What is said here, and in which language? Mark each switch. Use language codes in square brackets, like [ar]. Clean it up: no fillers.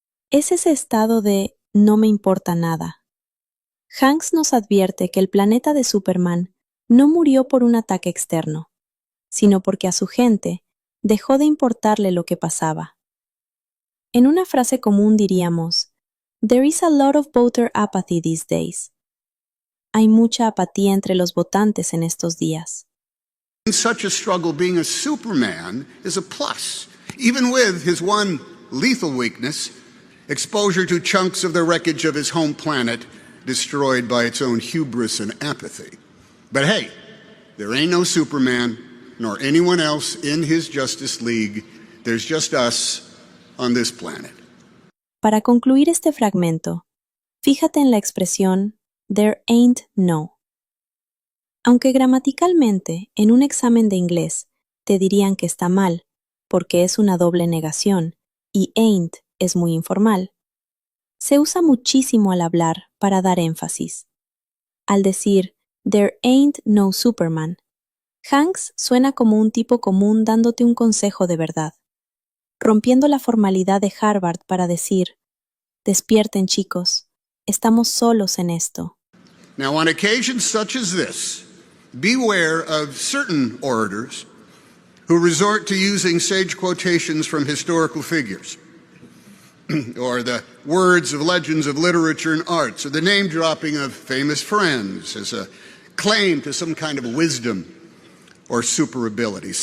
[es] Es ese estado de no me importa nada. Hanks nos advierte que el planeta de Superman no murió por un ataque externo, sino porque a su gente dejó de importarle lo que pasaba. En una frase común diríamos, [en] There is a lot of voter apathy these days. [es] Hay mucha apatía entre los votantes en estos días. [en] In such a struggle, being a Superman is a plus, even with his one lethal weakness, exposure to chunks of the wreckage of his home planet destroyed by its own hubris and apathy. But hey, there ain't no Superman, nor anyone else in his Justice League. There's just us on this planet. [es] Para concluir este fragmento, fíjate en la expresión [en] there ain't no. [es] Aunque gramaticalmente en un examen de inglés te dirían que está mal, porque es una doble negación y ain't es muy informal, se usa muchísimo al hablar para dar énfasis. Al decir [en] there ain't no Superman, [es] Hanks suena como un tipo común dándote un consejo de verdad, rompiendo la formalidad de Harvard para decir, despierten chicos, estamos solos en esto. [en] Now, on occasions such as this, beware of certain orators who resort to using sage quotations from historical figures, or the words of legends of literature and arts, or the name-dropping of famous friends as a claim to some kind of wisdom or super ability.